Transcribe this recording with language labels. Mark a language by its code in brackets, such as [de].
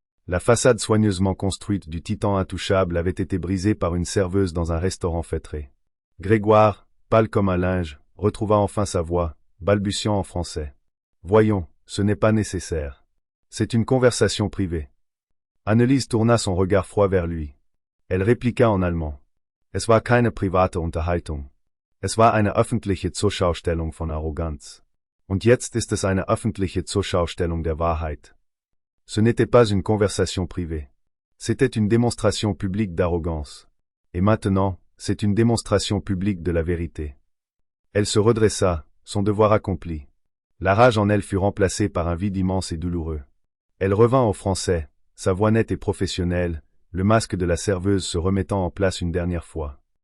[fr] La façade soigneusement construite du titan intouchable avait été brisée par une serveuse dans un restaurant feutré. Grégoire, pâle comme un linge, retrouva enfin sa voix, balbutiant en français. Voyons, ce n'est pas nécessaire. C'est une conversation privée. Annelies tourna son regard froid vers lui. Elle répliqua en allemand. [de] Es war keine private Unterhaltung. Es war eine öffentliche Zurschaustellung von Arroganz. Und jetzt ist es eine öffentliche Zurschaustellung der Wahrheit. [fr] Ce n'était pas une conversation privée. C'était une démonstration publique d'arrogance. Et maintenant, c'est une démonstration publique de la vérité. Elle se redressa, son devoir accompli. La rage en elle fut remplacée par un vide immense et douloureux. Elle revint au français, sa voix nette et professionnelle, le masque de la serveuse se remettant en place une dernière fois.